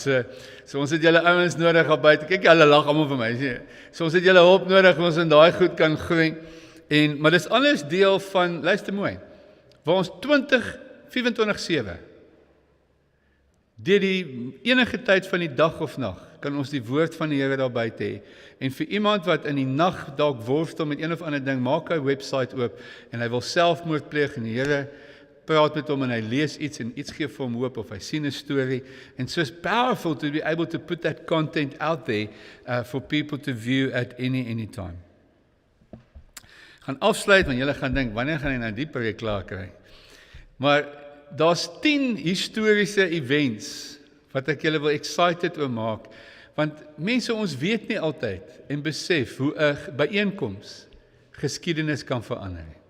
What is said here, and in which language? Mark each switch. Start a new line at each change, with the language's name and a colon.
Afrikaans: So ons het julle ouens nodig op buite. Kyk, hulle lag almal vir my. So ons het julle hulp nodig, ons in daai goed kan groei. Maar dis alles deel van, luister mooi, waar ons 24/7 deur die enige tyd van die dag of nag kan ons die woord van die Here daar buite hê. En vir iemand wat in die nag dalk worstel met een of ander ding, maak hy 'n webwerf oop en hy wil selfmoord pleeg en die Here praat met hom en hy lees iets en iets gee vir hom hoop of hy sien 'n storie.
English: And so it's powerful to be able to put that content out there for people to view at any time.
Afrikaans: Gaan afsluit, want julle gaan dink, wanneer gaan hy nou die preek klaar kry? Maar daar's 10 historiese events wat ek julle wil excited oor maak, want mense, ons weet nie altyd en besef hoe 'n byeenkoms geskiedenis kan verander.